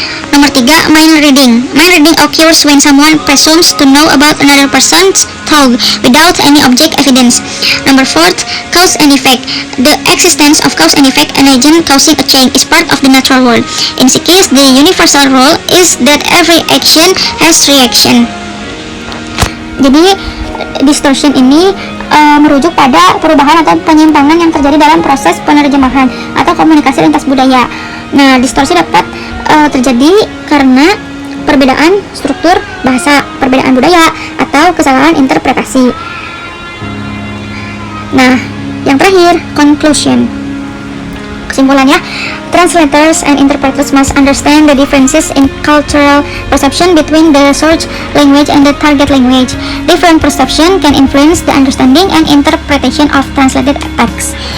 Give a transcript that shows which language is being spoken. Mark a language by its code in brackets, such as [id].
[id] Nomor 3, [en] mind reading. Mind reading occurs when someone presumes to know about another person's thought without any object evidence. Number 4, cause and effect. The existence of cause and effect, an agent causing a change, is part of the natural world. In this case, the universal rule is that every action has reaction. [id] Jadi distortion ini merujuk pada perubahan atau penyimpangan yang terjadi dalam proses penerjemahan atau komunikasi lintas budaya. Nah, distorsi dapat terjadi karena perbedaan struktur bahasa, perbedaan budaya, atau kesalahan interpretasi. Nah, yang terakhir, conclusion. Kesimpulannya, [en] translators and interpreters must understand the differences in cultural perception between the source language and the target language. Different perception can influence the understanding and interpretation of translated text.